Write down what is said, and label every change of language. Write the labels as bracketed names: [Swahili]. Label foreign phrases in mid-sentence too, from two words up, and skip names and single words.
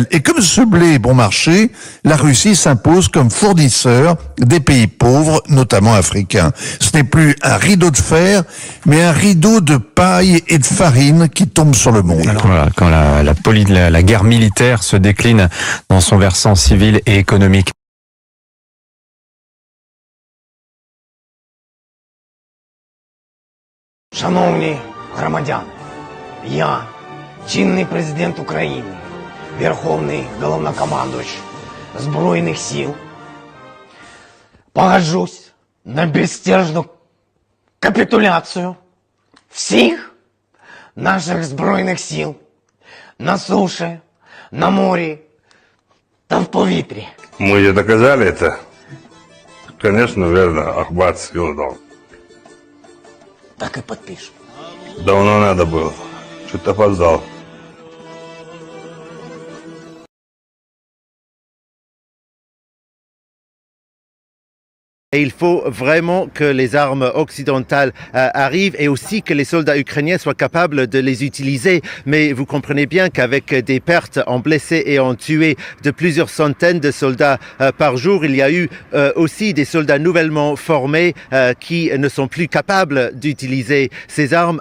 [French] Et comme ce blé est bon marché, la Russie s'impose comme fournisseur des pays pauvres, notamment africains. Ce n'est plus un rideau de fer, mais un rideau de paille et de farine qui tombe sur le monde. Alors voilà, quand la guerre militaire se décline dans son versant civil et économique. [Ukrainian] Шановні громадяни, я, чинний президент України, Верховний Головнокомандувач Збройних сил, погоджусь на безстяжну капитуляцію всіх наших Збройних сил на суші, на морі та в повітрі. [Russian] Мы же доказали это. Конечно, верно, Ахмат съездил. Так и подпишем. Давно надо было. Что-то опоздал. [French] Et il faut vraiment que les armes occidentales arrivent et aussi que les soldats ukrainiens soient capables de les utiliser. Mais vous comprenez bien qu'avec des pertes en blessés et en tués de plusieurs centaines de soldats par jour, il y a eu aussi des soldats nouvellement formés qui ne sont plus capables d'utiliser ces armes.